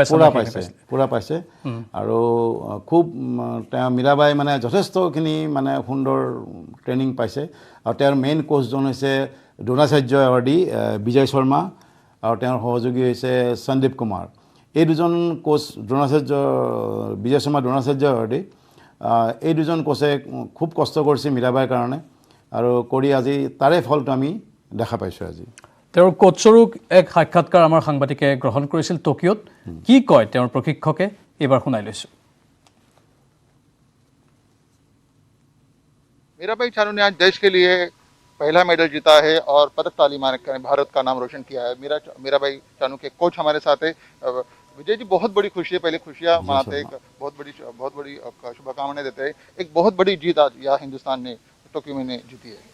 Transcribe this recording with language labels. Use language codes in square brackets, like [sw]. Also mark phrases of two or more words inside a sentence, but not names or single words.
[as] পুৰা পাইছে আৰু খুব তেওঁ মীৰাবাই মানে যথেষ্টখিনি মানে সুন্দৰ ট্ৰেইনিং পাইছে আৰু তেওঁৰ মেইন কোচজন হৈছে দ্ৰোণাচাৰ্য এৱাৰ্ডী বিজয় শৰ্মা আৰু তেওঁৰ সহযোগী হৈছে সন্দীপ কুমাৰ এই দুজন কোচ বিজয় শৰ্মা দ্ৰোণাচাৰ্য এৱাৰ্ডী এই দুজন কোচে খুব কষ্ট কৰিছে মীৰাবাইৰ কাৰণে আৰু কৰি আজি তাৰে ফলটো আমি দেখা পাইছোঁ আজি তেওঁৰ কোচৰো এক সাক্ষাৎকাৰ আমাৰ সাংবাদিকে গ্ৰহণ কৰিছিল টকিঅ'ত কি কয় তেওঁৰ প্ৰশিক্ষকে এবাৰ শুনাই লৈছোঁ [hi] मीराबाई चानू ने आज देश के लिए पहला मेडल जीता है और पदक तालीमान कर भारत का नाम रोशन किया है मीराबाई चानू के कोच हमारे साथ है विजय जी बहुत बड़ी खुशी है पहले खुशियाँ मनाते हैं बहुत बड़ी शुभकामनाएं देते हैं एक बहुत बड़ी जीत आज यहाँ हिंदुस्तान ने टोक्यो में जीती है